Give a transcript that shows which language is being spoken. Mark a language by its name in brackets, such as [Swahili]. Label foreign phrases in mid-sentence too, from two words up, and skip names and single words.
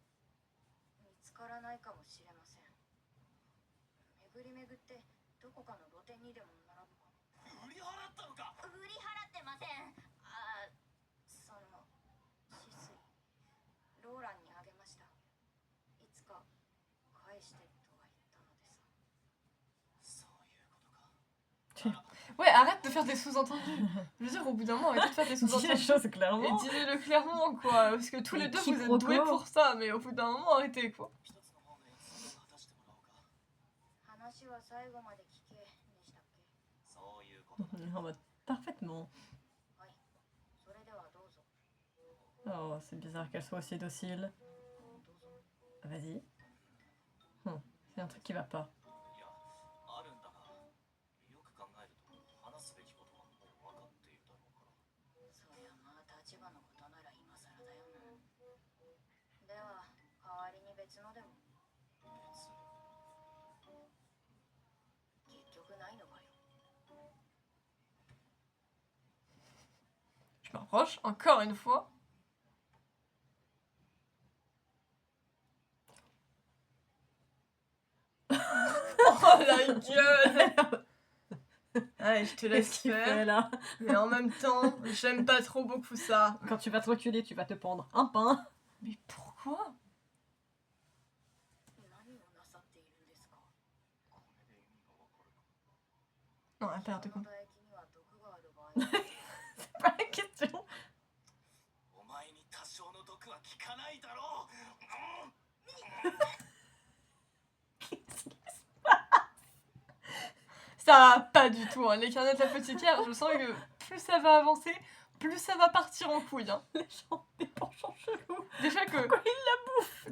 [Japanese] 見つからないかもしれません。巡り巡ってどこかの露店にでも並ぶかも。売り払ったのか。売り払ってません。ああ、その止水ローランにあげました。いつか返してとは言ったのですが。そういうことか。 [French] Ouais, arrête de faire des sous-entendus. Je veux dire, au bout d'un moment, arrêtez de faire des Dis les sous-entendus. choses Et clairement. disez-le clairement, quoi. Parce que tous les Mais deux, qui vous êtes doués provoque pour ça. Mais au bout d'un moment, arrêtez, quoi. [Japanese] 一つの方の約束を果たしてもらおうか。話は最後まで聞けでしたっけ。そういうことだ。 [French] En mode parfaitement. [Japanese] はい。それではどうぞ。 [French] Oh, c'est bizarre qu'elle soit aussi docile. [Japanese] どうぞ。 [French] Vas-y. C'est un truc qui va pas. [Japanese] いや、あるんだが、よく考えると話すべきことはもう分かっているだろうから。そりゃまあ立場のことなら今更だよな。では代わりに別のでも。別。結局ないのかよ。 [French] Je m'approche, encore une fois. Oh la gueule! Allez, je te Qu'est-ce laisse qu'il fait faire. là? Mais en même temps, j'aime pas trop beaucoup ça. Quand tu vas te reculer, tu vas te pendre un pain. Mais pourquoi? [Japanese] 何をなさっているんですか。これで意味が分かるか。 [French] Non, un père de [Japanese] この [French] con. [Japanese] 唾液には毒がある場合が。 [French] C'est pas la question. [Japanese] お前に多少の毒は効かないだろう。 [French] Ça va pas du tout, hein. Les carnets de l'apothicaire, je sens que plus ça va avancer, plus ça va partir en couille. Hein. Les gens, des penchants chelous. Déjà que, Pourquoi il